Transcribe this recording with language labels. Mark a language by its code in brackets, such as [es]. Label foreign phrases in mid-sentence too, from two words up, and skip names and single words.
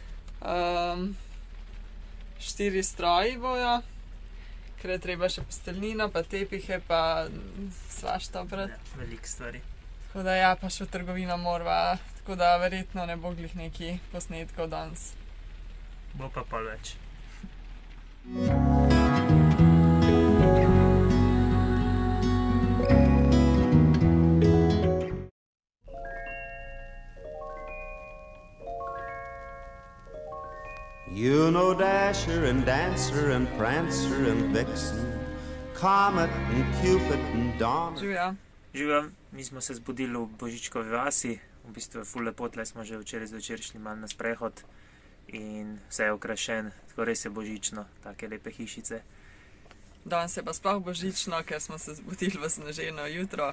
[sl] 4 stroji bojo, ker je treba še posteljnino, pa tepihe, pa svašta oprati. Ja, veliko stvari. Tako da ja, pa še v trgovino morava, tako da verjetno ne bo glih neki posnetkov danes. Bo pa pol več. [en] You know Dasher and Dancer and Prancer and Vixen, Comet and Cupid and Donner. [sl] Živja. Živim, mi smo se zbudili v Božičkovi vasi, v bistvu je ful lepo, tle smo že včeraj zvečer šli malo na sprehod in vse je okrašen, tako res je božično, take lepe hišice. Danes je pa sploh božično, ker smo se zbudili v sneženo jutro.